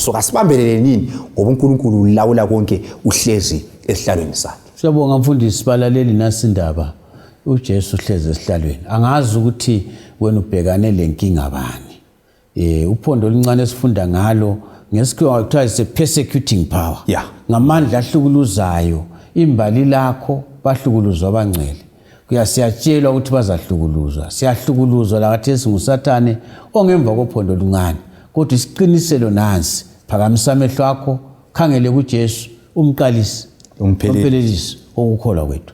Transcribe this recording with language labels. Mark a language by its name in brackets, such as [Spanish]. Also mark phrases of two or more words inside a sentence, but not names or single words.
[North Ndebele] So kasibambelele nini ngoba uNkulunkulu ulawula konke uhlezi esihlalweni sakhe. Siyabonga mfundisi balaleli nasindaba uJesu hlezi esihlalweni. Angazi ukuthi wena ubhekane lenkinga bani. Uphondo oluncane esifunda ngalo ngesikhiwa kuthiwa [English] is a persecuting power. [North Ndebele] Ngamandla ahlukuluzayo imbali lakho bahlukuluzwa abangcwele. Siyatshela ukuthi bazahlukuluzwa. Siyahlukuluzwa lakathesi nguSathane ongemva kophondo oluncane. Kodwa isiqiniselo nansi phakamisa amehlo akho khangele kuJesu umqalisi umphelelisi okukholwa kwethu.